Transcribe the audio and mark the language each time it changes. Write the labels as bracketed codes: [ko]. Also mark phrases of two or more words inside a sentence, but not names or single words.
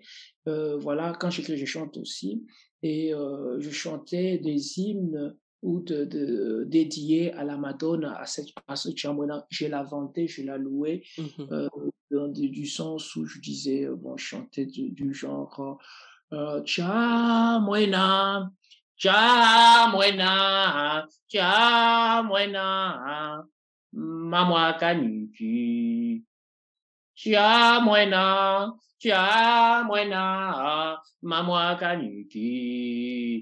[fr] Voilà, quand j'écris, je chante aussi. Et je chantais des hymnes ou dédiés à la Madone, à ce Tchamwena. Je la vantais, je la louais, Mhm. euh, du sens où je disais, bon, je chantais du genre [cjk] Tchamwena, Tchamwena, Tchamwena, Mamwa Kanyuki. Chiamwena, chiamwena, mamwa kanyuki.